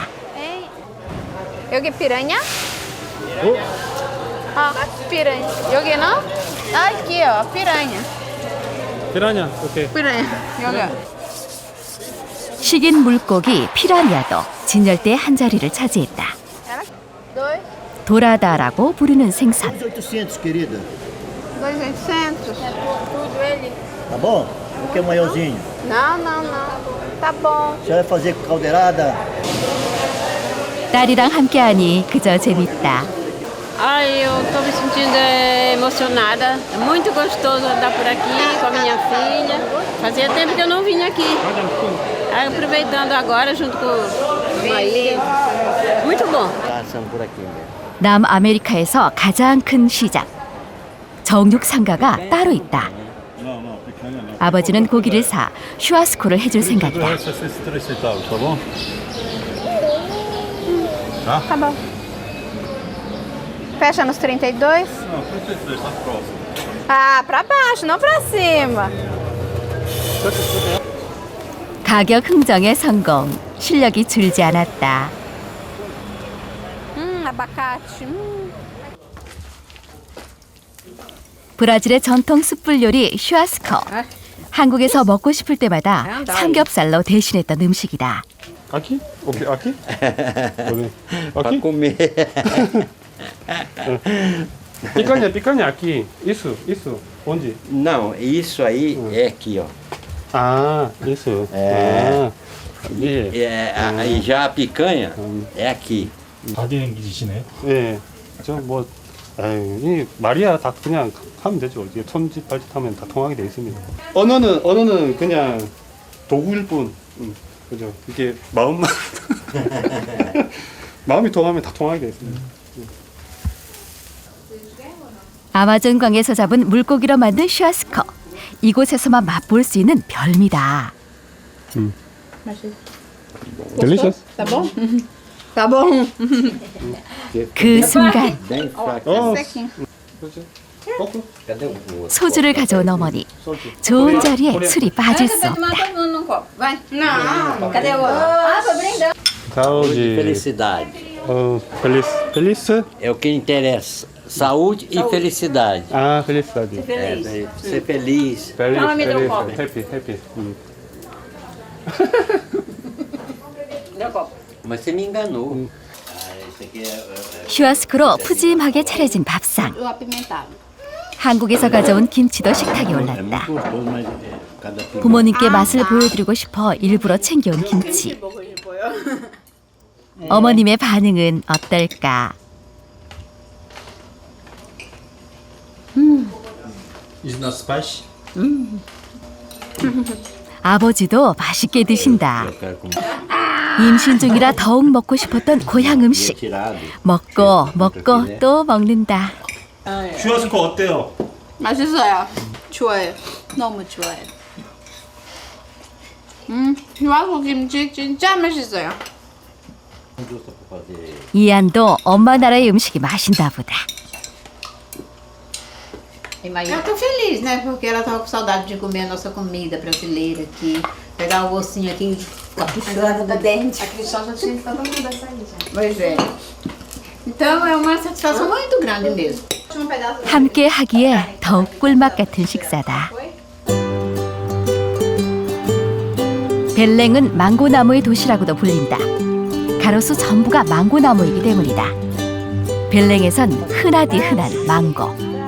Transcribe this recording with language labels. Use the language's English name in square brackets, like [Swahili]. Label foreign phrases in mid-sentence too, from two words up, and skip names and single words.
[Korean] 여기 피라냐? 피라냐. 여기는? 여기요, 피라냐. 피라냐, 오케이. 피라냐, 여기. 식인 물고기 피라냐도 진열대의 한 자리를 차지했다. 도라다라고 부르는 생선. [Portuguese] 800, querida. 200. Tá bom? Um que é maiorzinho. Não. Tá bom. Você vai fazer caldeirada? [Korean] 딸이랑 함께하니 그저 재밌다. [Portuguese] Ai, eu tô me sentindo emocionada. É muito gostoso andar por aqui com a minha filha. Fazia tempo que eu não vinha aqui. Aí, aproveitando agora junto com o marido. Muito bom. Passando por aqui mesmo. [Korean] 남아메리카에서 가장 큰 시장. 정육 상가가 따로 있다. 아버지는 고기를 사 슈아스코를 해줄 생각이다. [Portuguese] Tá bom. Fecha nos 32? Não, 32, tá próximo. Pra baixo, não pra cima. [Korean] 가격 흥정의 성공. 실력이 줄지 않았다. [Portuguese] Abacate. [Korean] 브라질의 전통 숯불 요리 슈아스코. 한국에서 먹고 싶을 때마다 삼겹살로 대신했던 음식이다. [Portuguese] Aqui? Aqui? Para comer. Picanha aqui. Isso. Onde? Não, isso aí é aqui, ó. Ah, isso. Aí já a picanha é aqui. [Korean] 바디랭귀지시네. 네. 이 말이야 다 그냥 하면 되죠. 이게 손짓 발짓 하면 다 통하게 돼 있습니다. 언어는 그냥 도구일 뿐. 그죠. 이게 마음만 마음이 통하면 다 통하게 돼 있습니다. 아마존 강에서 잡은 물고기로 만든 슈아스코. 이곳에서만 맛볼 수 있는 별미다. [Portuguese] Delicious. Tá bom? Tá bom. [Korean] 그 순간 [Portuguese] Bem fraco. [Korean] 소주를 가져온 어머니. 좋은 자리에 술이 빠질 수 없다. [Portuguese] Vai. Não. Cadê o outro? Foi brindando. Saúde e felicidade. Feliz? É o que interessa. Saúde e felicidade. Ah, felicidade. Ser feliz. Happy. Deu copo. Mas você me enganou. [Korean] 슈아스코로 푸짐하게 차려진 밥상. [Portuguese] Eu apimentava. [Korean] 한국에서 가져온 김치도 식탁에 올랐다. 부모님께 맛을 보여드리고 싶어 일부러 챙겨온 김치. 어머님의 반응은 어떨까? [English] Is not spicy? [Korean] 아버지도 맛있게 드신다. 임신 중이라 더욱 먹고 싶었던 고향 음식. 먹고 또 먹는다. 슈아스코 어때요? 맛있어요. 좋아요. 너무 좋아요. 이와서 김치 진짜 맛있어요. 이안도 엄마 나라의 음식이 맛있나 보다. [Portuguese] Eu tô feliz, né? Porque ela tava com saudade de comer a nossa comida brasileira aqui. Pegar o ossinho aqui caprichando do dente. A Cristal já tinha todo mundo a sair já. Pois é. Então é uma satisfação muito grande mesmo. [Korean] 함께 하기에 더욱 꿀맛 같은 식사다. 벨랭은 망고나무의 도시라고도 불린다. 가로수 전부가 망고나무이기 때문이다. 벨랭에선 흔하디 흔한 망고.